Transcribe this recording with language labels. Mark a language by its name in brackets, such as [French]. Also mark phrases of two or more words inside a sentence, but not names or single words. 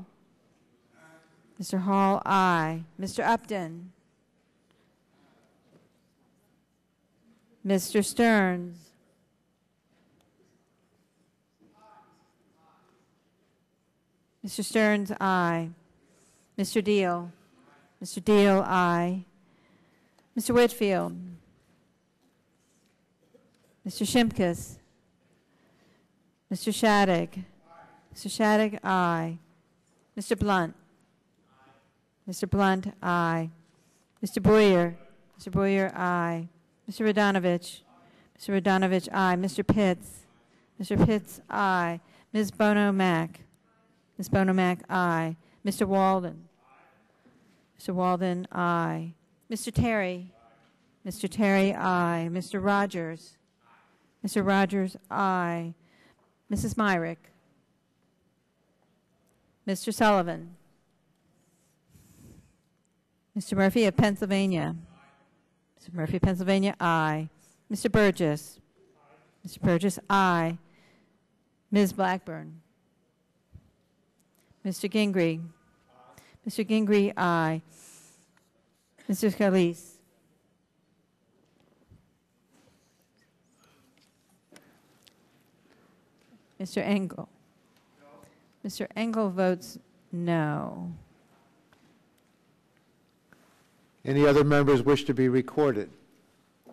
[English] Mr. Hall, aye. Mr. Upton? Mr. Stearns? Mr. Stearns, aye. Mr. Deal? Mr. Deal, aye. Mr. Whitfield? Mr. Shimkus? Mr. Shadegg? Mr. Shadegg, aye. Mr. Blunt? Mr. Blunt, aye. Mr. Boyer? Mr. Boyer, aye. Mr. Radonovich? Mr. Radonovich, aye. Mr. Pitts? Mr. Pitts, aye. Ms. Bono Mack? Ms. Bono Mack, aye. Mr. Walden? Mr. Walden, aye. Mr. Terry? Mr. Terry, aye. Mr. Rogers? Mr. Rogers, aye. Mrs. Myrick? Mr. Sullivan? Mr. Murphy of Pennsylvania? Mr. Murphy, Pennsylvania, aye. Mr. Burgess? Mr. Burgess, aye. Ms. Blackburn? Mr. Gingrey? Mr. Gingrey, aye. Mr. Scalise? Mr. Engel? Mr. Engel votes no. Any other members wish to be recorded?